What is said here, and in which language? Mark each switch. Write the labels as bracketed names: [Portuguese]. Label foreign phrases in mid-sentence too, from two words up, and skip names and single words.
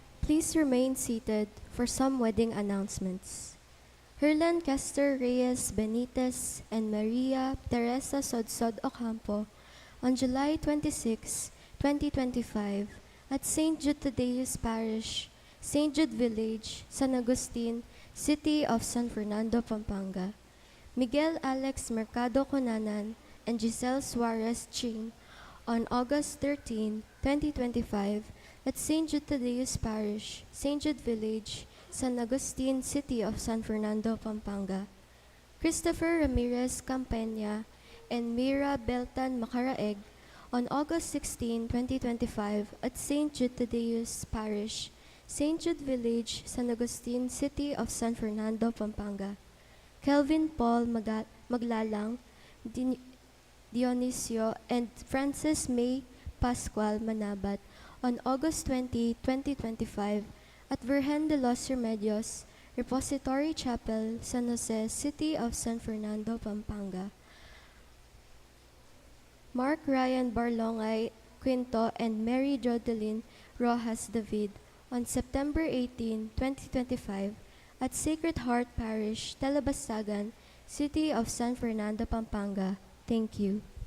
[English] Please remain seated for some wedding announcements. Herlan Kester Reyes Benitez and Maria Teresa Sodsod Ocampo on July 26, 2025 at St. Jude Thaddeus Parish, St. Jude Village, San Agustin, City of San Fernando, Pampanga. Miguel Alex Mercado Conanan and Giselle Suarez Ching on August 13, 2025 at St. Jude Thaddeus Parish, St. Jude Village, San Agustin, City of San Fernando, Pampanga. Christopher Ramirez Campena and Mira Beltan Macaraeg on August 16, 2025 at St. Jude Thaddeus Parish, St. Jude Village, San Agustin, City of San Fernando, Pampanga. Kelvin Paul Maglalang, Dionisio, and Frances May Pascual Manabat on August 20, 2025 at Virgen de los Remedios Repository Chapel, San Jose, City of San Fernando, Pampanga. Mark Ryan Barlongay Quinto and Mary Jodeline Rojas David on September 18, 2025 at Sacred Heart Parish, Talabasagan, City of San Fernando, Pampanga. Thank you.